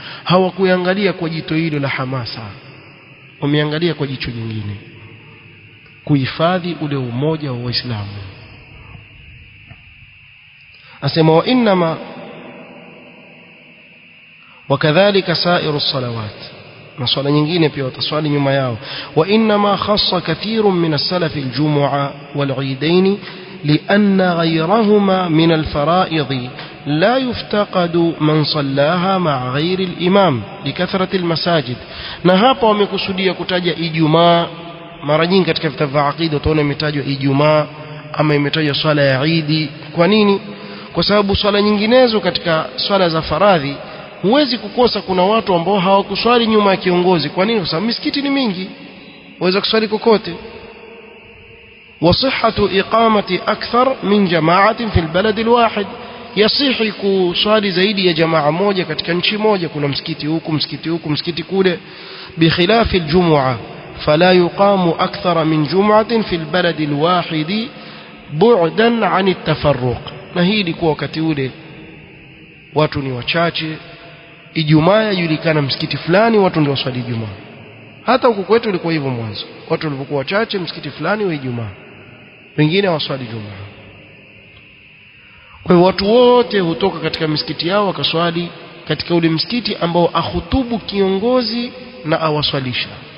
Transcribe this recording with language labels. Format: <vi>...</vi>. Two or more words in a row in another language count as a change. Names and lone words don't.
<sw>Hawakuangalia kwa jicho hilo la hamasa. Wameangalia kwa jicho jingine, kuhifadhi ule umoja wa Waislamu. Asema</sw> <ar>وإنما وكذلك سائر الصلوات,</ar> <sw>na swala nyingine pia wataswali nyuma yao.</sw> <ar>وإنما خص كثير من السلف الجمعة والعيدين لأن غيرهما من الفرائض لا يفتقد من صلاها مع غير الإمام لكثرة المساجد.</ar> <sw>na hapa wamekusudia kutaja Ijumaa. Mara nyingi katika vitabu vya aqida utaona imetajwa Ijumaa ama imetajwa swala ya Eid. Kwa nini? Kwa sababu swala nyinginezo katika swala za faradhi huwezi kukosa kuna watu ambao hawakuswali nyuma ya kiongozi. Kwa nini? Kwa sababu misikiti ni mingi, waweza kuswali kokote.</sw> <ar>وصحة إقامة أكثر من جماعة في البلد الواحد,</ar> <sw>yasihi kuswali zaidi ya jamaa moja katika nchi moja. Kuna msikiti huku msikiti huku msikiti kule.</sw> <ar>بخلاف الجمعة فلا يقام أكثر من جمعة في البلد الواحد بعدا عن التفرق.</ar> <sw>na hii ilikuwa wakati ule watu ni wachache, Ijumaa yajulikana msikiti fulani watu ndio waswali Ijumaa. Hata huko kwetu ilikuwa hivyo mwanzo, watu walipokuwa wachache msikiti fulani wa Ijumaa, wengine waswali Ijumaa. Kwa hiyo watu wote hutoka katika misikiti yao wakaswali katika ule msikiti ambao ahutubu kiongozi na awaswalisha.</sw>